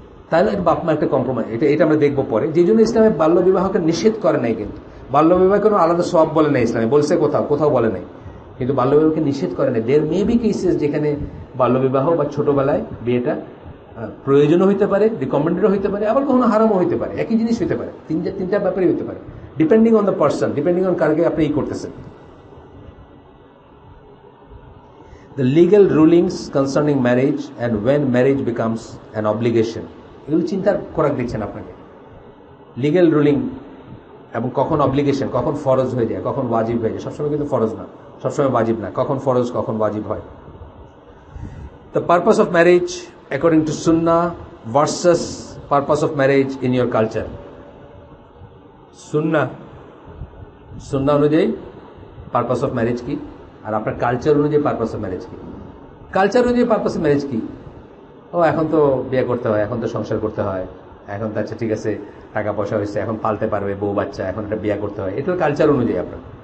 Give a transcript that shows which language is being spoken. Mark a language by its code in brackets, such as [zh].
[bn] তাহলে বাপ মা একটা কম্প্রোমাইজ, এটা আমরা দেখবো পরে। যে জন্য ইসলামে বাল্য বিবাহকে নিষেধ করে নাই, কিন্তু বাল্য বিবাহ কোনো আলাদা সব বলে নাই ইসলামে, বলছে কোথাও বলে নাই, কিন্তু বাল্য বিবাহকে নিষেধ করে নাই। [en] there may be cases [bn] যেখানে বাল্য বিবাহ বা ছোটবেলায় বিয়েটা প্রয়োজনও হইতে পারে, রিকমেন্ডেডও হইতে পারে, আবার কখনো হারামও হইতে পারে, একই জিনিস হইতে পারে, তিনটা ব্যাপারই হইতে পারে, [en] depending on the person, [bn] depending on কারকে আপনি ই করতেছেন। [en] The legal rulings concerning marriage and when marriage becomes an obligation, [bn] এগুলো চিন্তার খোরাক দিচ্ছেন আপনাকে। লিগ্যাল রুলিং এবং কখন অব্লিগেশন, কখন ফরজ হয়ে যায়, কখন ওয়াজিব হয়ে যায়। সবসময় কিন্তু ফরজ না, সবসময় ওয়াজিব না, কখন ফরজ কখন ওয়াজিব হয়। [en] The purpose of marriage according to Sunnah versus purpose of marriage in your culture. Sunnah [bn] অনুযায়ী [en] purpose of marriage [bn] কি, আর আপনার কালচার অনুযায়ী পারপাস অফ ম্যারেজ কি। কালচার অনুযায়ী [en] purpose of marriage [bn] কি? ও এখন তো বিয়ে করতে হয়, এখন তো সংসার করতে হয়, এখন তো আচ্ছা ঠিক আছে টাকা পয়সা হয়েছে, এখন পালতে পারবে বউ বাচ্চা, এখন একটা বিয়ে করতে হয়, এটা কালচার অনুযায়ী আপনার।